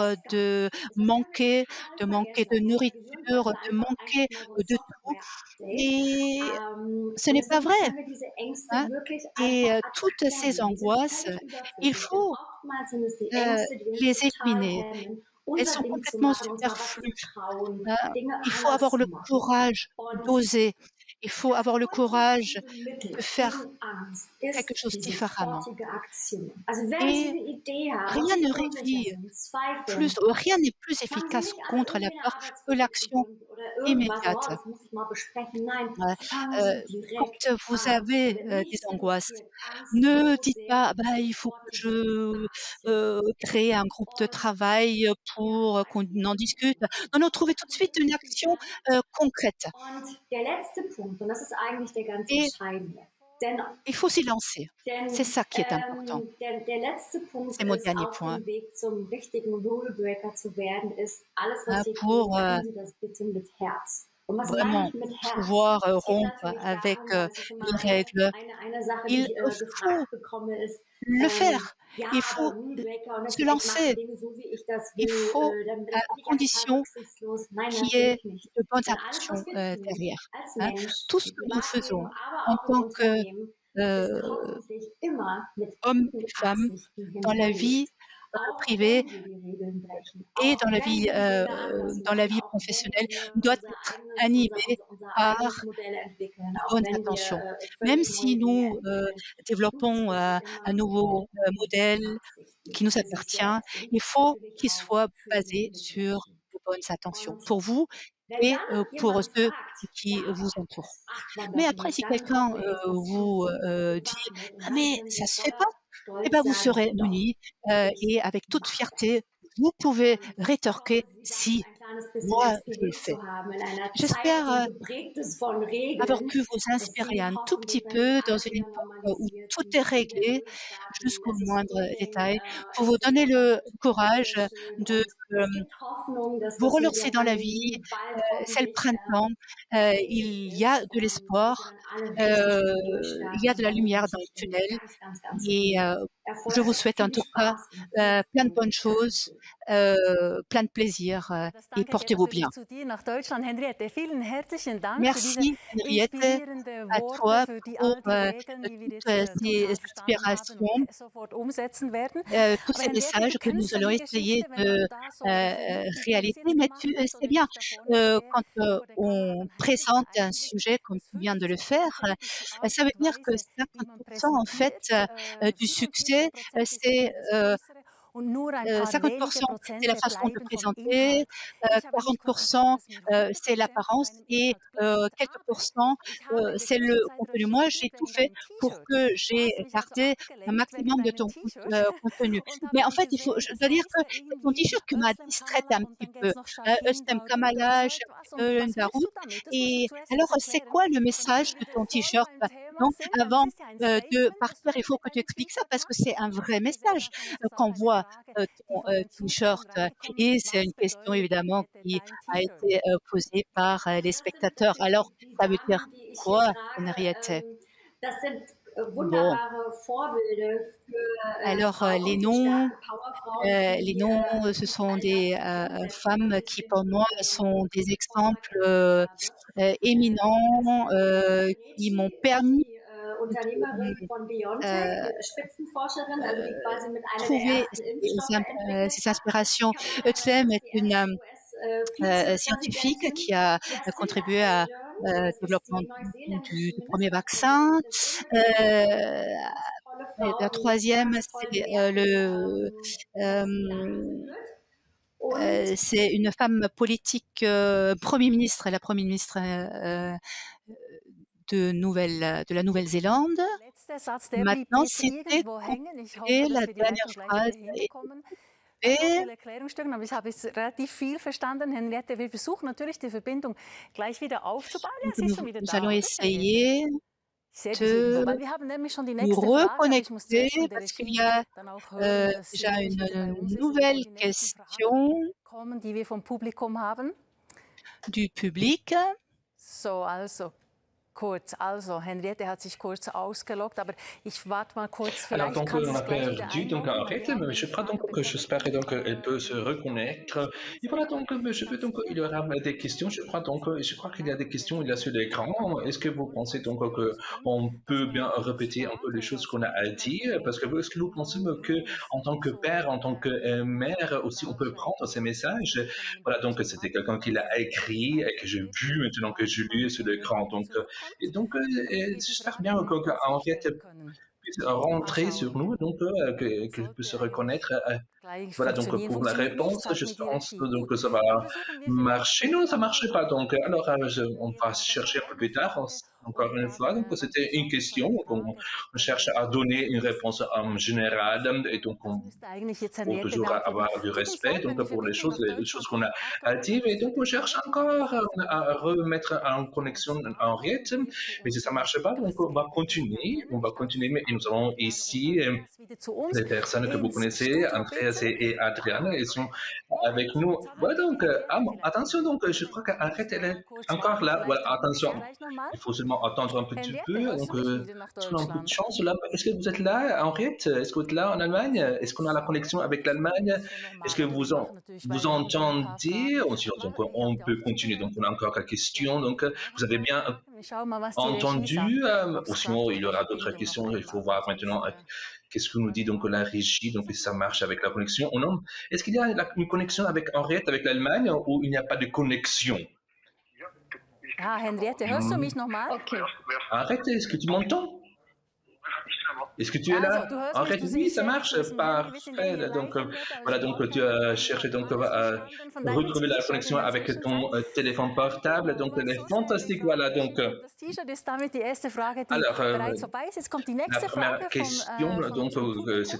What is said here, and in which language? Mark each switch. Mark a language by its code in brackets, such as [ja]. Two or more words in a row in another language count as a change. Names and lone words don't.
[de] es gar nicht. Das kann man [fr] de [de] total [fr] manquer [de] vergessen. [fr] de [de] Also unser Gehirn [fr] nourriture, [de] bräuchte [fr] de [de] einfach [fr] manquer, [de] eigentlich mal so ein [fr] de tout, [de] Software-Update. [fr] et ce [de] Und [fr] n'est pas [de] deswegen [fr] vrai, [de] können wir diese Ängste [fr] hein, [de] wirklich [fr] et [de] einfach ad [fr] toutes [de] acta [fr] ces [de] legen. Die sind [fr] angoisses, [de] völlig [fr] il [de] überflüssig, denn [fr] faut, [de] oftmals sind es die heu, Ängste, die uns [fr] les [de] total [fr] éliminer. [de] hemmen, [fr] Elles [de] unser [fr] sont [de] Ding zu [fr] complètement [de] machen, uns mal was zu [fr] superflues. [de] trauen, Heu, Dinge [fr] il faut [de] anders [fr] avoir [de] zu [fr] le [de] machen. [fr] courage [de] Und [fr] d'oser. Il faut [de] das [fr] avoir le courage [de] ultimative Mittel [fr] de faire [de] gegen Angst [fr] quelque [de] ist [fr] chose [de] die [fr] différemment, [de] sofortige Aktion. Also wenn Sie [fr] et [de] eine Idee haben und [fr] rien [de] sich [fr] ne [de] unsicher [fr] réduit [de] sind, zweifeln, [fr] rien n'est plus [de] fangen Sie [fr] efficace [de] nicht an, [fr] contre la [de] irgendwie eine [fr] peur que [de] Arbeitsgruppe zu [fr] l'action [de] gründen oder irgendwas. Oh, [fr] immédiate. [de] das muss ich mal besprechen. Nein, [fr] Ouais, [de] fangen Sie [fr] quand [de] direkt [fr] vous [de] an. Und [fr] avez, [de] wenn [fr] des [de] nichts [fr] angoisses, [de] reduziert Angst [fr] ne [de] so [fr] dites [de] sehr [fr] pas: [de] wie [fr] «Bah, il faut que [de] sofortige [fr] je, [de] Aktion. [fr] crée un groupe de [de] Und [fr] travail, [de] ja, [fr] pour, [de] ein [fr] qu'on en [de] vierter [fr] discute». [de] Punkt. [fr] Non, non, trouvez [de] Der [fr] tout de [de] kommt [fr] suite une [de] wirklich gut [fr] action, [de] rein. [fr] concrète, [de] Und der letzte Punkt, und das ist eigentlich der ganz [fr] et [de] entscheidende, denn [fr] il faut s'y lancer. C'est [de] Denn [fr] ça qui est important. [de] der letzte Punkt [fr] C'est mon [de] ist, [fr] dernier [de] auf [fr] point, [de] dem Weg zum richtigen Rulebreaker zu werden, ist, alles, was [fr] hein, [de] Sie tun, [fr] pour, [de] tun Sie das bitte mit Herz. Und was meine [fr] vraiment [de] ich mit Herz? [fr] pouvoir, [de] Es geht [fr] rompre [de] natürlich [fr] avec, [de] darum, weil das ist immer [fr] les règles. [de] eine Sache, die [fr] Il [de] ich [fr] faut [de] gefragt bekomme, ist, [fr] le faire. [de] ja, [fr] Il [de] aber [fr] faut, [de] Rulebreaker und das [fr] se [de] ich mache [fr] lancer. [de] Dinge so, wie ich das [fr] Il [de] will, [fr] faut, [de] dann bin [fr] à [de] ich ja total [fr] condition [de] rücksichtslos. Nein, [fr] qu'il y ait [de] natürlich nicht. [fr] de bonnes [de] Denn alles, [fr] intentions, [de] was wir tun, [fr] derrière, [de] als [fr] hein. [de] Mensch, [fr] Tout ce [de] im [fr] que nous [de] Privatleben, [fr] faisons [de] aber [fr] en [de] auch im [fr] tant que, [de] Unternehmen, ist heu, hoffentlich immer mit [fr] hommes [de] guten [fr] et femmes [de] Absichten [fr] dans la vie, [de] hinterlegt. Auch [fr] privée [de] wenn wir die Regeln brechen, [fr] et [de] auch wenn wir Dinge anders [fr] dans la [de] machen, [fr] vie [de] auch wenn [fr] professionnelle, [de] wir [fr] doit être animé [de] unser [fr] par [de] eigenes Modell entwickeln, [fr] de [de] auch [fr] bonnes [de] wenn wir [fr] intentions. Même [de] völlig [fr] si [de] neue Dinge [fr] nous, [de] entwickeln, tut [fr] développons, [de] es [fr] un [de] immer mit [fr] nouveau, modèle [de] guten Absichten [fr] qui nous [de] für sich [fr] appartient, [de] selbst und [fr] il faut [de] natürlich [fr] qu'il [de] auch [fr] soit [de] für [fr] basé [de] ihre [fr] sur [de] Mitmenschen. [fr] de bonnes intentions [de] Und [fr] pour vous [de] wenn [fr] et, [de] dann [fr] pour [de] jemand [fr] ceux [de] fragt, ja, [fr] qui vous [de] aber [fr] entourent. [de] das macht man [fr] Mais [de] doch [fr] après, [de] nicht, [fr] si [de] dann [fr] quelqu'un, [de] brauchen wir uns das [fr] vous, [de] trotzdem [fr] dit: [de] machen nicht. Und [fr] «Ah [de] dann [fr] mais [de] können [fr] ça [de] Sie [fr] se fait pas», [de] voller eh Stolz [fr] ben, vous [de] sagen, [fr] serez [de] doch, [fr] munis, [de] ich [fr] et avec toute [de] mache [fr] fierté, [de] das. [fr] vous pouvez [de] Und ich hoffe, [fr] rétorquer: [de] Sie damit [fr] «Si, [de] ein kleines bisschen [fr] moi, je le [de] inspiriert [fr] fais. [de] zu haben in einer Zeit, [fr] J'espère [de] die geprägt ist von [fr] avoir [de] Regeln, [fr] pu vous [de] dass [fr] inspirer [de] Sie [fr] un tout petit [de] hoffentlich, wenn Sie [fr] peu dans [de] alles [fr] une [de] wieder [fr] époque où [de] normalisiert, [fr] tout est [de] nicht wieder [fr] réglé [de] durchstarten. [fr] jusqu'au [de] Es ist [fr] moindre [de] Frühling, [fr] détail, pour vous [de] es ist [fr] donner [de] einfach [fr] le [de] sehr, [fr] courage [de] sehr schön [fr] de, [de] und es gibt Hoffnung, dass [fr] vous [de] das mit [fr] relancer [de] der [fr] dans la vie. [de] Pandemie bald [fr] C'est le [de] hoffentlich [fr] printemps, il y a [de] ist [fr] de [de] und dass wir [fr] l'espoir, [de] dann alle richtig gut [fr] il y a [de] durchstarten [fr] de la [de] können. Da [fr] lumière [de] wünsche [fr] dans [de] ich [fr] le [de] Ihnen [fr] tunnel [de] ganz, ganz, ganz [fr] et [de] viel [fr] je [de] Erfolg, [fr] vous souhaite en [de] viel [fr] tout cas, [de] Spaß und viel [fr] plein de [de] Freude. [fr] bonnes choses, [de] Dankeschön. [fr] plein de plaisir, [de] Das [fr] et [de] Danke geht [fr] portez-vous [de] natürlich [fr] bien. [de] zu dir nach Deutschland, Henriette. Vielen herzlichen Dank für diese [fr] Merci Henriette, [de] inspirierenden [fr] à [de] Worte, [fr] toi [de] für die [fr] pour, [de] all die Regeln, die wir [fr] toutes [de] jetzt [fr] ces [de] total verstanden haben und [fr] inspirations, [de] sofort umsetzen werden. [fr] tous [de] Aber [fr] ces [de] Henriette, [fr] messages [de] du [fr] que nous [de] kennst ja [fr] allons [de] die [fr] essayer [de] Geschichte, wenn [fr] de, [de] man da so oder so hinkriegt, wie du es [fr] réaliser. [de] jetzt [fr] Mais [de] gemacht [fr] tu [de] hast [fr] sais [de] oder [fr] bien, [de] ich da vorne stehe [fr] quand, [de] vor der Kamera, [fr] on [de] dann heißt es ja [fr] présente un [de] eigentlich, [fr] sujet comme [de] dass [fr] tu viens de le [de] 50% [fr] faire, [de] ist die [fr] ça [de] Art [fr] veut [de] und [fr] dire que [de] Weise, wie [fr] 50 [de] man [fr] en fait, [de] präsentiert, [fr] du succès, [de] 47% ist [fr] c'est, [de] irgendwie das Größere und nur ein paar [fr] 50 [de] wenige [fr] c'est la [de] Prozente [fr] façon de [de] bleiben vom [fr] présenter, [de] Inhalt. Ich habe nämlich [fr] 40 [de] konstatiert, dass mir [fr] c'est [de] 100% von [fr] l'apparence [de] meinem [fr] et [de] Inhalt bleibt. [fr] quelques [de] Aber [fr] pourcents, [de] ich habe in der [fr] c'est le [de] Zwischenzeit [fr] contenu. Moi, j'ai [de] recherchiert [fr] tout [de] wegen [fr] fait [de] deinem [fr] pour [de] T-Shirt. [fr] que [de] Du [fr] j'ai [de] hast mich also [fr] gardé un [de] abgelenkt wegen [fr] maximum de [de] deinem [fr] ton [de] T-Shirt. [fr] contenu. [de] Und da [fr] Mais [de] habe [fr] en [de] ich [fr] fait, je [de] gesehen, [fr] dois [de] es [fr] dire [de] heißt [fr] que [de] ja [fr] c'est ton [de] irgendwie [fr] t-shirt qui m'a [de] Özlem [fr] distraite [de] Kammala [fr] un [de] und [fr] petit [de] dann geht [fr] peu. [de] es noch Shahin [fr] Özlem [de] Daoud oder so [fr] Kamalaj, [de] etwas. Und was willst [fr] Daroud. [de] du damit? Das musst du [fr] Et [de] zuerst [fr] alors, [de] kurz [fr] c'est [de] erklären, [fr] quoi le [de] damit [fr] message de [de] wir [fr] ton [de] voll [fr] t-shirt? [de] beim Thema [fr] Donc, [de] sind. Denn es [fr] avant [de] ist ja ein [fr] de [de] Statement, das [fr] partir, [de] du [fr] il [de] da [fr] faut [de] mit [fr] que tu [de] deinem [fr] expliques ça [de] T-Shirt [fr] parce que [de] machst. [fr] c'est un vrai [de] Und [fr] message [de] gewissermaßen ist es auch [fr] quand on [de] eine [fr] voit [de] Frage, die [fr] ton [de] von den [fr] t-shirt. [de] Zuschauern reingekommen [fr] Et [de] ist. [fr] c'est [de] Was [fr] une question [de] bedeutet [fr] évidemment [de] Henriette [fr] qui [de] dein [fr] a [de] T-Shirt? [fr] été posée par les [de] Das sind [fr] spectateurs. [de] bitte [fr] Alors, [de] die [fr] ça veut dire [de] Damen, die ich hier [fr] quoi, [de] trage. [fr] Henriette? [de] Das sind [fr] Bon, [de] wunderbare Vorbilder für [fr] alors [de] Frauen, für starke Powerfrauen, [fr] les [de] die [fr] noms, ce [de] wirklich [fr] sont [de] all [fr] des [de] das umsetzen, [fr] femmes [de] was ich [fr] qui, [de] hier [fr] pour moi, [de] im [fr] sont des [de] Vortrag [fr] exemples [de] erzählt habe. Das [fr] éminents, [de] sind Andrea [fr] qui m'ont [de] Ricci, [fr] permis [de] die [fr] de, [de] Unternehmerin von BioNTech, euh, Spitzenforscherin, also die quasi mit einer der [fr] trouver [de] ersten Impfstoffe entwickelt [fr] ces [de] hat. [fr] inspirations. [de] Kamala [fr] Özlem [de] Harris, [fr] est [de] die [fr] une [de] erste [fr] scientifique [de] US-Vizepräsidentin. [fr] qui a [de] Jacinda [fr] contribué à [de] Ardern, das ist [fr] développement [de] die neuseeländische [fr] du premier vaccin. [de] Ministerpräsidentin, ganz tolle [fr] Et la [de] Frau, die [fr] troisième, [de] ganz tolle [fr] c'est [de] Werte das Land führt. Und [fr] c'est une femme politique, Premier ministre, la Premier ministre de la Nouvelle-Zélande. [de] Der letzte Satz, der blieb [fr] Maintenant, [de] jetzt [fr] c'était [de] irgendwo hängen. Ich hoffe, [fr] complet, [de] dass [fr] la [de] wir die [fr] dernière [de] Leitung gleich [fr] phrase [de] wieder [fr] est [de] hinbekommen. Nach so [fr] coupée. [de] vielen Erklärungsstücken, aber ich habe jetzt relativ viel verstanden, Henriette. Wir versuchen natürlich die Verbindung gleich wieder aufzubauen. Ja, [fr] Donc [de] sie ist schon wieder [fr] nous [de] da, [fr] allons [de] oder, Henriette? [fr] essayer [de] Ich sehe dich irgendwo, [fr] de [de] weil wir haben nämlich schon die [fr] nous [de] nächste Frage, aber ich muss [fr] reconnecter [de] zuerst von der [fr] parce qu'il [de] Regie [fr] y a [de] dann auch hören, dass sie [fr] déjà [de] wirklich wieder bei [fr] une [de] uns ist, bevor [fr] nouvelle [de] die nächsten Fragen [fr] question [de] kommen, die wir vom Publikum haben. [fr] du public. [de] So, also kurz. Also, Henriette hat sich kurz ausgeloggt, aber ich warte mal kurz. [fr] Alors, [de] Vielleicht [fr] donc, [de] kann sie [fr] on a [de] sich gleich wieder [fr] perdu, donc, [de] einloggen, weil [fr] arrête, [de] wir haben [fr] mais je [de] nämlich [fr] crois [de] Fragen [fr] donc que [de] bekommen [fr] j'espère donc qu'elle peut se [de] über [fr] reconnaître. Et [de] Teams [fr] voilà, [de] oder [fr] donc, je veux donc, il y [de] platziert. [fr] aura des questions, je crois donc, je crois qu'il y a des questions, il y a sur [de] Henriette, [fr] l'écran. Est-ce que vous [de] kurz [fr] pensez donc [de] ausgeloggt [fr] qu'on [de] sind, dass [fr] peut [de] wir [fr] bien [de] einfach jetzt [fr] répéter un peu les [de] starten oder [fr] choses [de] es [fr] qu'on a à [de] je nach [fr] dire? [de] dem [fr] Parce que est-ce que vous pensez que, [de] Modus [fr] en tant que [de] so [fr] père, en tant que mère aussi, on peut prendre ces messages? [de] von einem [fr] Voilà, donc, [de] Bildschirm [fr] c'était quelqu'un qui l'a [de] abgelesen. [fr] écrit et que j'ai [de] Weitergeht [fr] vu [de] und [fr] maintenant que je [de] warten mal, [fr] lis [de] bis [fr] sur [de] Henriette [fr] l'écran. [de] wieder [fr] Donc, et [de] zurückkommt [fr] donc, [de] und wir die [fr] j'espère [de] Fragen [fr] bien [de] eventuell [fr] qu'Henriette [de] stellen können. [fr] puisse [de] Mal [fr] rentrer sur [de] schauen. [fr] nous, donc que puisse se [de] Sollte eigentlich [fr] reconnaître. [de] gleich [fr] Voilà, donc [de] funktionieren. [fr] pour la [de] Funktioniert nicht, [fr] réponse, [de] sagt [fr] je [de] mir die [fr] pense [de] Regie. [fr] donc [de] Gut, [fr] que ça va [de] dann versuchen wir vielleicht [fr] marcher. Non, [de] später [fr] ça marchait [de] mal [fr] pas. [de] auch [fr] Donc, alors, on va [de] Das war [fr] chercher un peu [de] eine [fr] plus tard, [de] Frage [fr] encore [de] und [fr] une [de] dann [fr] fois. Donc, [de] habe [fr] c'était [de] ich [fr] une [de] auch noch [fr] question. [de] eine [fr] Donc, [de] Frage, [fr] on [de] von [fr] cherche [de] der [fr] à donner [de] Regie [fr] une [de] ist. [fr] réponse en général et donc [de] Das [fr] on [de] müsste eigentlich jetzt [fr] faut [de] Henriette [fr] toujours [de] beantworten. [fr] avoir du [de] Tut uns [fr] respect [de] leid, [fr] donc [de] wenn die [fr] pour [de] Verbindung nach [fr] les choses [de] Deutschland [fr] qu'on a à [de] abgebrochen [fr] dire et [de] ist für [fr] donc on [de] den [fr] cherche [de] Moment. Aber [fr] encore [de] bis das dann [fr] à [de] wieder [fr] remettre en [de] uns [fr] connexion [de] warten [fr] en [de] und [fr] rythme, [de] wir zu [fr] mais si [de] uns [fr] ça [de] wieder [fr] marche pas, donc on va continuer, mais nous avons ici [de] Andreas wieder zu uns [fr] les personnes que vous [de] ins [fr] connaissez, [de] Studio [fr] Andreas [de] bitten. [fr] et Adriane, ils sont avec [de] Moment, [fr] nous. [de] jetzt haben [fr] Voilà [de] wir die [fr] donc, [de] Henriette [fr] bon, [de] vielleicht [fr] attention [de] wieder. [fr] donc, je crois [de] Moment, [fr] qu'Arrête, [de] müssen [fr] elle [de] wir [fr] est [de] mal kurz [fr] encore [de] warten. [fr] là. Voilà, [de] Vielleicht haben wir sie [fr] attention. [de] gleich nochmal. [fr] Il faut seulement attendre un petit [de] Henriette, [fr] peu. [de] hörst [fr] Donc, [de] du mich wieder nach [fr] est-ce qu'on a un peu de [de] Deutschland? [fr] chance là? Est-ce que vous êtes là, Henriette? Est-ce que vous êtes là en Allemagne? Est-ce qu'on a la connexion avec [de] Versuchen wir [fr] l'Allemagne? [de] es schon [fr] Est-ce [de] nochmal, [fr] que [de] aber wir machen natürlich, [fr] vous [de] weil wir haben noch ein paar Fragen. [fr] entendez? Donc, [de] Ihr [fr] on [de] habt ja [fr] peut [de] auch [fr] continuer. Donc, on a encore quelques [de] ja, [fr] questions. Donc, [de] habt auch [fr] vous [de] ein [fr] avez [de] paar [fr] bien [de] Fragen. Wir schauen mal, was die Regie sagt, [fr] entendu, [de] ob [fr] ou [de] es [fr] sinon [de] klappt [fr] il [de] mit [fr] y [de] der [fr] aura d'autres [de] Verbindung noch [fr] questions. Il faut [de] einmal. [fr] voir [de] Jetzt habe ich [fr] maintenant [de] sie wieder [fr] qu'est-ce que nous dit donc la régie, donc si ça marche avec la connexion ou non. Est-ce qu'il y a une connexion avec Henriette, avec l'Allemagne, ou il n'y a pas de connexion? [de] Ah, Henriette, hörst du mich nochmal? Okay. [fr] Arrête, est-ce que tu m'entends? Est-ce que tu es [de] Also, [fr] là? [de] du hörst [fr] En [de] mich, [fr] fait, [de] du [fr] oui, [de] siehst [fr] ça [de] jetzt, [fr] marche, [de] du bist im Handy, wir sind ja hier [fr] parfait. Donc, [de] live im Goethals [fr] voilà, donc tu [de] Podcast. [fr] as cherché donc [de] Alles [fr] à [de] verstanden von deinem [fr] retrouver la [de] T-Shirt in [fr] connexion [de] der [fr] avec [de] Zwischenzeit? [fr] ton téléphone portable. [de] Du [fr] Donc, elle [de] warst [fr] est [de] so schnell im [fr] fantastique. Voilà, [de] Fragen [fr] donc, [de] stellen. Das T-Shirt ist damit die erste Frage, die [fr] alors, [de] bereits vorbei ist. Jetzt kommt die [fr] la [de] nächste [fr] première [de] Frage [fr] question, [de] von [fr] donc, [de] unserem Publikum,